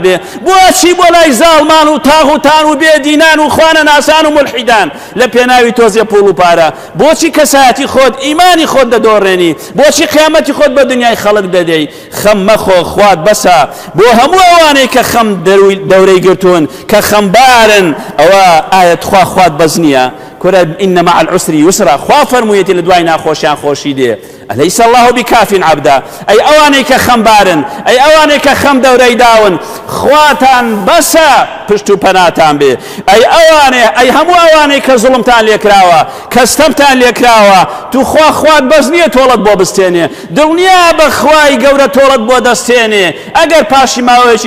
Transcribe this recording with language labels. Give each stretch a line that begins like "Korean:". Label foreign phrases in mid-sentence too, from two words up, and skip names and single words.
Central Kurdish: بێ بۆچی بۆ لای زاڵمان و تاغوتان و بێدینان و خوانە ناسان و ملحیدان لە پێناوی تۆزیە پوڵ و پارە بۆچی کەسایەتی خۆت ئیمانی خۆت دەدۆڕێنی بۆچی قیامەتی خۆت بە دنیای خەڵک دەدەی خەم مەخۆ خوات بەسە بۆ هەموو ئەوانەی کە خەم دەورەی گرتوون کە خەمبارن ئەوە ئاەت خوات بەس نییە کورە
Arabic: ئین مع العسر یسرا
Central Kurdish: خوا فەرموویەتی لە دوای ناخۆشیان خۆشی دێ
Arabic: ئەلەیس الله بکاف عەبدە
Central Kurdish: ئەی ئەوانەی کە خەمبارن ئەی ئەوانەی کە خەم دەورەی داون خواتان بەسە پشت و پەناتان بێ ئەی ئەوانەی ئەی هەموو ئەوانەی کە زوڵمتان لێکراوە کە ستەمتان لێکراوە تو خوات بەس نییە تۆڵت بۆ بستێنێ دڵنیا بە خوای گەورە تۆڵت بۆ دەستێنێ ئەگەر پاشی ماوەیەکی